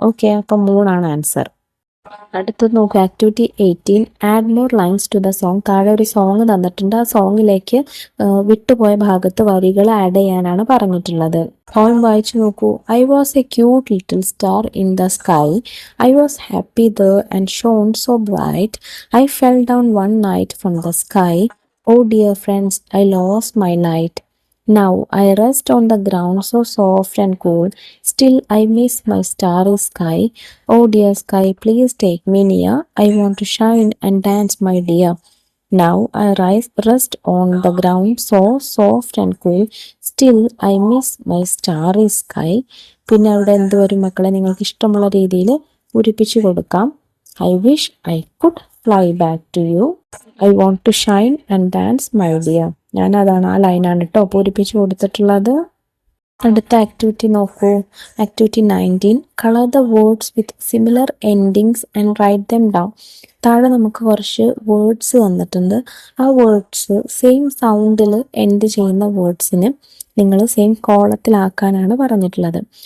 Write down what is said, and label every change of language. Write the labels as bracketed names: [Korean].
[Malayalam] Okay, അപ്പൊ മൂണാണ് answer. അടുത്തത് നോക്കൂ, activity 18. [English] Add more lines to the song. [Malayalam] താഴെ ഒരു സോങ് തന്നിട്ടുണ്ട്. ആ സോങ്ങിലേക്ക് വിട്ടുപോയ ഭാഗത്ത് വരികൾ ആഡ് ചെയ്യാനാണ് പറഞ്ഞിട്ടുള്ളത്. പോയിം വായിച്ചു നോക്കൂ. [English] I was a cute little star in the sky. I was happy there and shone so bright. I fell down one night from the sky. Oh dear friends, I lost my light. Now I rest on the ground so soft and cool. Still I miss my starry sky. Oh dear sky, please take me near. I want to shine and dance, my dear. Now I rest on the ground so soft and cool. Still I miss my starry sky. [Malayalam] പിന്നെ അവിടെ എന്ത് വരും മക്കളെ? നിങ്ങൾക്ക് ഇഷ്ടമുള്ള രീതിയിൽ പൂരിപ്പിച്ചു കൊടുക്കാം. [English] I wish I could fly back to you. I want to shine and dance, my dear. [Malayalam] ഞാനതാണ്, ആ ലൈനാണ് കേട്ടോ പൂരിപ്പിച്ചു കൊടുത്തിട്ടുള്ളത്. അടുത്ത ആക്ടിവിറ്റി നോക്കൂ. [English] Activity 19. Colour the words with similar endings and write them down. [Malayalam] താഴെ നമുക്ക് കുറച്ച് വേർഡ്സ് തന്നിട്ടുണ്ട്. ആ വേർഡ്സ് സെയിം സൗണ്ടിൽ എൻഡ് ചെയ്യുന്ന വേർഡ്സിന് നിങ്ങൾ സെയിം കോളത്തിലാക്കാനാണ് പറഞ്ഞിട്ടുള്ളത്.